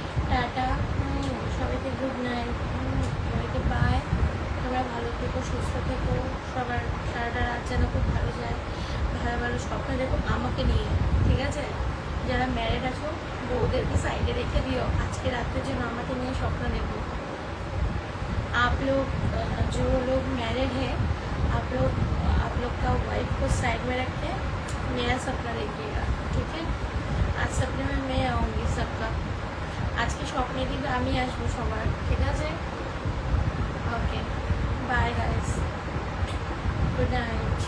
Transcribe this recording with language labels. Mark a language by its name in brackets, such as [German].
[Bangla] Tata, সবাইকে good night, সবাইকে by. সবাই ভালো থেকো, সুস্থ থেকো, সবার সারাটা রাত যেন খুব ভালো যায়, ভালো ভালো স্বপ্ন দেখো আমাকে নিয়ে, ঠিক আছে? যারা ম্যারেড আছো বউদেরকে সাইডে রেখে দিও, আজকে রাতের জন্য আমাকে নিয়ে স্বপ্ন দেখো। [Hindi] आप लोग जो लोग मैरिड है, आप लोग का वाइफ को साइड में रख के मेरा सपना देखिएगा, ठीक है? आज सपने में मैं आऊँगी सबका, [Bangla] আজকে স্বপ্নে কিন্তু আমি আসবো সবার, ঠিক আছে? Okay bye guys, good night.